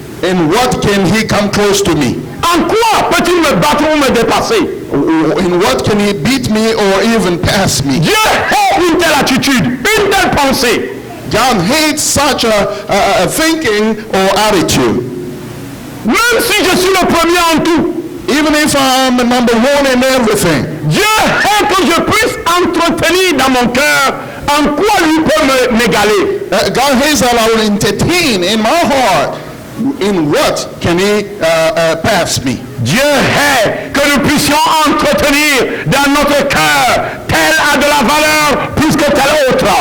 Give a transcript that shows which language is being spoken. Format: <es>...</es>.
<en>In what can he come close to me?</en> <fr>En quoi peut-il me battre ou me dépasser?</fr> <en>In what can he beat me or even pass me?</en> <fr>Dieu hait une telle attitude, une telle pensée.</fr> <en>God hates such a thinking or attitude.</en> <fr>Même si je suis le premier en tout.</fr> <en>Even if I'm number one in everything.</en> <fr>Dieu hait que je puisse entretenir dans mon cœur en quoi lui peut m'égaler.</fr> <en>God hates that I will entertain in my heart in what can he pass me?</en> <fr>Dieu hait que nous puissions entretenir dans notre cœur tel a de la valeur plus que tel autre.</fr>